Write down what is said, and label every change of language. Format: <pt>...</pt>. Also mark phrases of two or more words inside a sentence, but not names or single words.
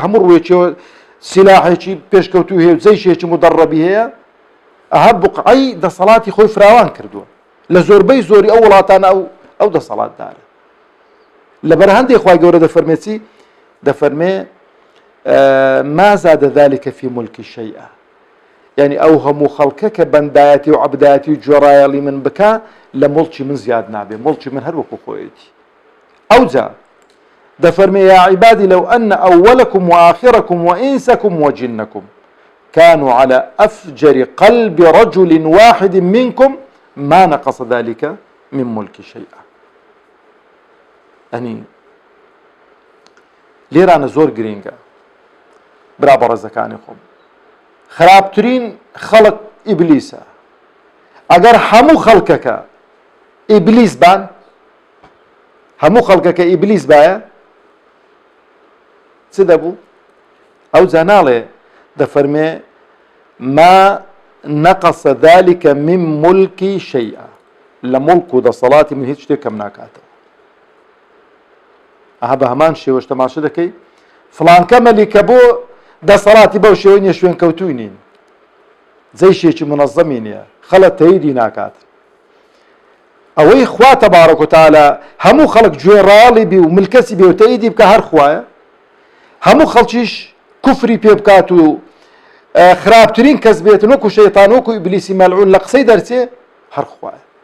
<ckb>هەموو ڕوویەکیەوە سیلاحێکی پێشکەوتوو هەیە و جەیشێکی مدەڕەبی هەیە ئەها بوقعی دەسەڵاتی خۆی فراوان کردووە لە زۆربەی زۆری ئەو وڵاتانە ئەو دەسەڵاتدارە لەبەر هەندێک خوای گەورە دەفەرمێتی دەفەرمێ</ckb> <ar>ما زاد ذلك في ملکی شەیئا</ar> <ckb>یعنی ئەو هەموو خەڵکە کە بەندایەتی و عەبدایەتی و جۆڕایەڵی من بکە لە مڵکی من زیاد نابێ مڵکی من هەر وەکو خۆیەتی ئەو جا دەفەرمێ</ckb> <ar>یا عیبادی لەو ئەنە ئەوەلەکم وآخرەکم وئینسەکم وجنەکم كانوا على أفجر قلب رجل واحد منكم ما نقص ذلك من ملك شيئا</ar> <ckb>يعني لێرانە زۆر گرینگە برا بەڕێزەکانی خۆم خراپترین خەڵک ئیبلیسە ئەگەر هەموو خەڵکەکە ئیبلیس بان هەموو خەڵکەکە ئیبلیس بایە چ دەبوو ئەو جا ناڵێ دەفەرمێ</ckb> <ar>ما نقص ذلك من ملکی شەیئا</ar> <ckb>لە مڵک و دەسەڵاتی من هیچ شتێک کەم ناکاتەوە ئەها بە هەمان شێوەش تەماشا دەکەی فڵانکە مەلیکە بۆ دەسەڵاتی بەو شێوەی نیە شوێن کەوتووی نین جەیشێکی منەظەمی نییە خەڵک تەییدی ناکات ئەوەی خوا</ckb> <ar>تەبارەک و تەعالە</ar> <ckb>هەموو خەڵک گوێڕاڵی بی و ملکەسی بێ و تەییدی بکە هەر خوایە هەموو خەڵکیش کوفری پێ بکات و خراپترین کەس بێتن وەکو شەیتان وەکو ئیبلیسی مەلعون لە قسەی دەرچێ هەر خوایە</ckb>